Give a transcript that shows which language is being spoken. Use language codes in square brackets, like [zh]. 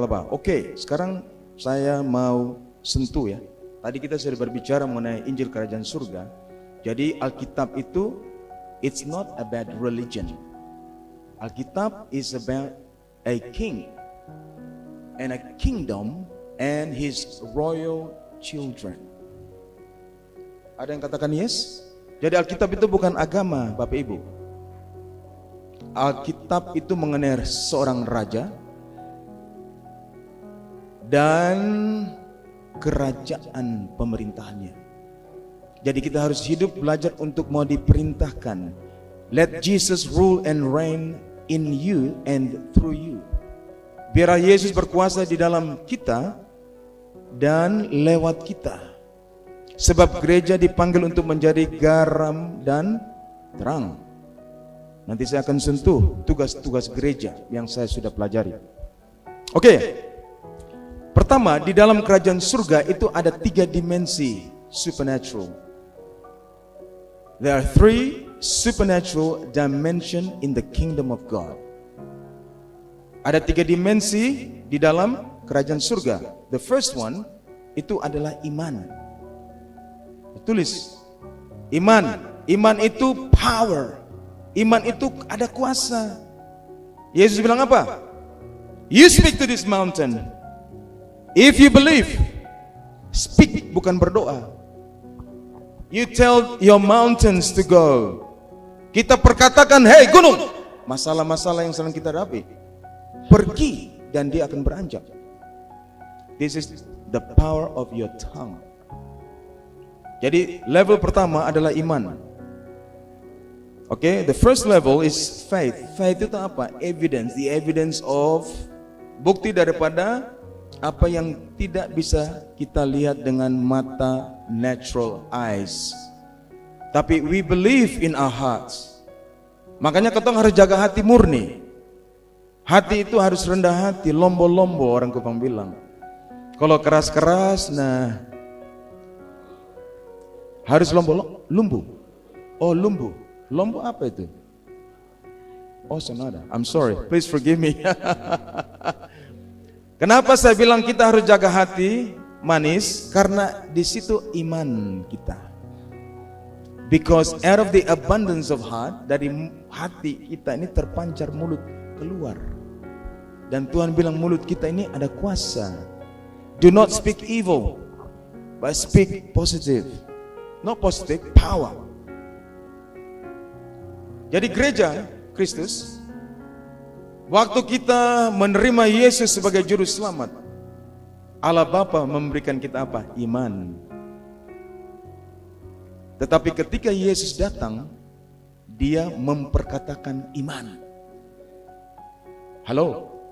[id] Oke, sekarang saya mau sentuh ya. Tadi kita sudah berbicara mengenai Injil Kerajaan Surga. Jadi Alkitab itu [en] it's not about religion. Alkitab is about a king and a kingdom and his royal children. [id] Ada yang katakan yes? Jadi Alkitab itu bukan agama, Bapak Ibu. Alkitab itu mengenai seorang raja dan kerajaan pemerintahannya. Jadi kita harus hidup belajar untuk mau diperintahkan. [en] Let Jesus rule and reign in you and through you. [id] Biarlah Yesus berkuasa di dalam kita dan lewat kita. Sebab gereja dipanggil untuk menjadi garam dan terang. Nanti saya akan sentuh tugas-tugas gereja yang saya sudah pelajari. Oke. Pertama, di dalam kerajaan surga itu ada 3 dimensi supernatural. [en] There are 3 supernatural dimension in the kingdom of God. [id] Ada 3 dimensi di dalam kerajaan surga. [en] The first one [id] itu adalah iman. Tulis iman. Iman itu power. Iman itu ada kuasa. Yesus bilang apa? [en] You speak to this mountain. If you believe, speak, [id] bukan berdoa. [en] You tell your mountains to go. [id] Kita perkatakan, hey gunung, masalah-masalah yang sedang kita hadapi, pergi dan dia akan beranjak. [en] This is the power of your tongue. [id] Jadi level pertama adalah iman. [en] Okay, the first level is faith. [id] Faith itu apa? [en] Evidence, the evidence of, [id] bukti daripada apa yang tidak bisa kita lihat dengan mata [en] natural eyes. Tapi we believe in our hearts. [id] Makanya ketong harus jaga hati murni. Hati itu harus rendah hati, lombo-lombo orang Kupang bilang. Kalau keras-keras, nah harus lumbu. Oh lumbu. Lombo apa itu? Oh sonada. [en] I'm sorry. Please forgive me. [id] Kenapa saya bilang kita harus jaga hati manis? Karena di situ iman kita. [en] Because out of the abundance of heart, [id] dari hati kita ini terpancar mulut keluar. Dan Tuhan bilang mulut kita ini ada kuasa. [en] Do not speak evil, but speak positive. Not positive, power. [id] Jadi gereja Kristus, waktu kita menerima Yesus sebagai juru selamat, Allah Bapa memberikan kita apa? Iman. Tetapi ketika Yesus datang, dia memperkatakan iman. Halo?